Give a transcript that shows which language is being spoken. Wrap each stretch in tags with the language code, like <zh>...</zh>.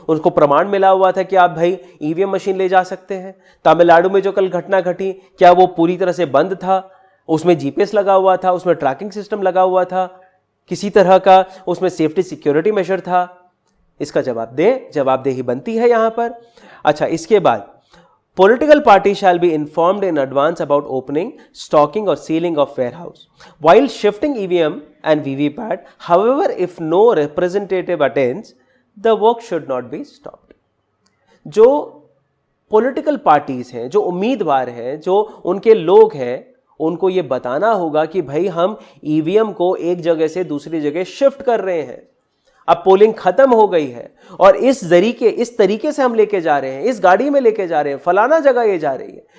<hi>उनको प्रमाण मिला हुआ था कि आप भाई ईवीएम मशीन ले जा सकते हैं। तमिलनाडु में जो कल घटना घटी, क्या वो पूरी तरह से बंद था? उसमें जीपीएस लगा हुआ था, उसमें ट्रैकिंग सिस्टम लगा हुआ था, किसी तरह का उसमें सेफ्टी सिक्योरिटी मेजर था? इसका जवाब दें, जवाबदेही बनती है यहां पर। अच्छा, इसके बाद</hi> <en>Political party shall be informed in advance about opening, stocking or sealing of warehouse. While shifting EVM and VVPAT, however, if no representative attends, the work should not be stopped.</en> <hi>जो political parties हैं, जो उम्मीदवार हैं, जो उनके लोग हैं, उनको ये बताना होगा कि भाई हम EVM को एक जगह से दूसरी जगह शिफ्ट कर रहे हैं, अब पोलिंग खत्म हो गई है और इस तरीके से हम लेके जा रहे हैं, इस गाड़ी में लेके जा रहे हैं, फलाना जगह ये जा रही है।</hi>